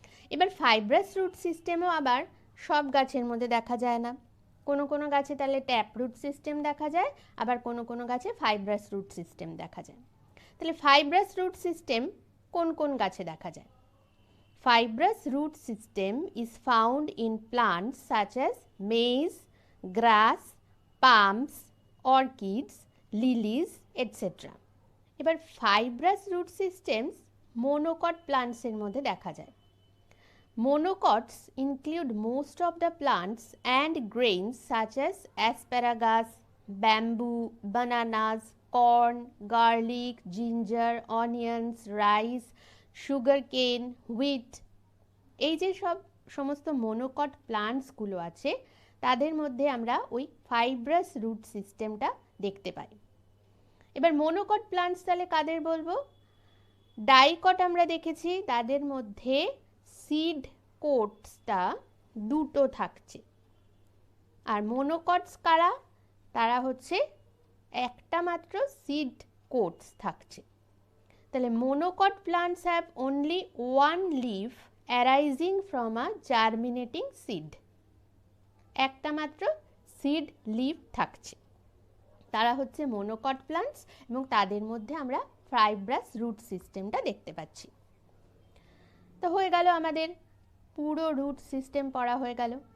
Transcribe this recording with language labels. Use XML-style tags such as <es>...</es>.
<bn>এবার fibrous root সিস্টেমও আবার সব গাছের মধ্যে দেখা যায় না। কোনো কোনো গাছে তাহলে ট্যাপ রুট সিস্টেম দেখা যায়, আবার কোনো কোনো গাছে ফাইব্রাস রুট সিস্টেম দেখা যায়। তাহলে ফাইব্রাস রুট সিস্টেম কোন কোন গাছে দেখা যায়?</bn> <en>Fibrous root system is found in plants such as maize, grass, palms, orchids, lilies, etc.</en> <bn>এবার</bn> <en>fibrous root systems monocot plants</en> <bn>এর মধ্যে দেখা যায়।</bn> <en>Monocots include most of the plants and grains such as asparagus, bamboo, bananas, corn, garlic, ginger, onions, rice, sugarcane, wheat।</en> <bn>এই যে সমস্ত monocot প্লান্টসগুলো আছে তাদের মধ্যে আমরা ওই ফাইব্রাস রুট সিস্টেমটা দেখতে পাই। এবার মনোকট প্লান্টস তাহলে কাদের বলবো? ডাইকট আমরা দেখেছি, তাদের মধ্যে সিড কোটসটা দুটো থাকছে। আর মনোকটস কারা? তারা হচ্ছে একটা মাত্র সিড কোটস থাকছে। তাহলে</bn> <en>monocot plants have only one leaf arising from a germinating seed।</en> <bn>একটা মাত্র সিড লিফ থাকছে, তারা হচ্ছে monocot plants এবং তাদের মধ্যে আমরা ফাইব্রাস রুট সিস্টেমটা দেখতে পাচ্ছি। তো হয়ে গেল আমাদের পুরো রুট সিস্টেম পড়া হয়ে গেল।</bn>